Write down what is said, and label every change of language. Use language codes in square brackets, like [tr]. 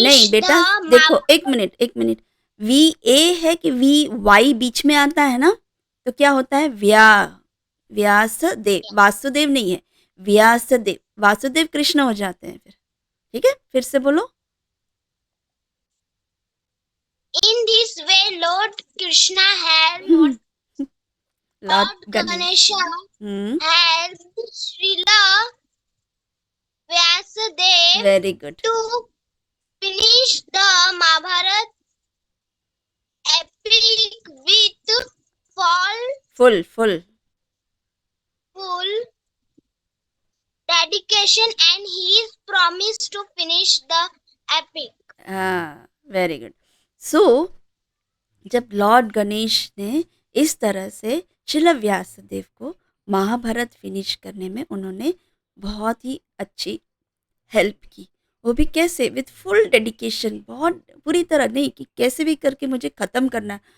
[hi] नहीं बेटा, देखो एक मिनट, वी ए है कि वी वाई बीच में आता है ना, तो क्या होता है? व्यासदेव, वासुदेव नहीं है, व्यासदेव, वासुदेव कृष्ण हो जाते हैं फिर, ठीक है, फिर से बोलो। [en] In this way, Lord Krishna helped Lord Lord Ganesh. Ganesha helped Srila Vyasadev very good, to finish the Mahabharata epic with full full full dedication and his promise to finish the epic. हाँ, very good. [hi] सो जब Lord Ganesh ने इस तरह से श्रील व्यासदेव को Mahabharat finish करने में उन्होंने बहुत ही अच्छी हेल्प की, वो भी कैसे, [en] with full dedication, [hi] बहुत पूरी तरह नहीं कि कैसे भी करके मुझे ख़त्म करना है।